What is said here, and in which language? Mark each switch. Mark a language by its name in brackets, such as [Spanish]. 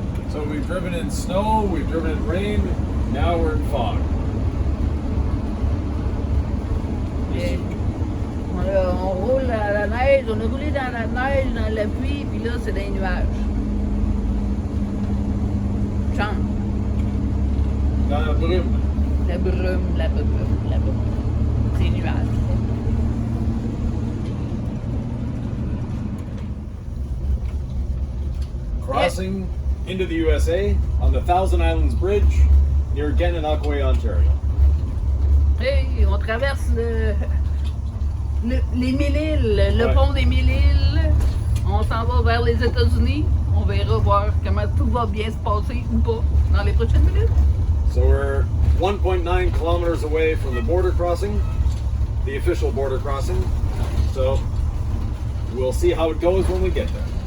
[English] So we've driven in snow, we've driven in rain, now we're in fog. [French] Et on roule dans la neige, on a roulé dans la neige, dans la pluie, puis là, c'est des nuages. Chante. Dans la brume. La brume, la brume, la brume. C'est nuages. [English] Crossing into the USA on the Thousand Islands Bridge near Gananoque, Ontario. [French] Hey, on traverse les Mille-Îles, le pont des Mille-Îles. On s'en va vers les États-Unis. On verra voir comment tout va bien se passer ou pas dans les prochaines minutes. [English] So we're 1.9 kilometers away from the border crossing, the official border crossing. So we'll see how it goes when we get there.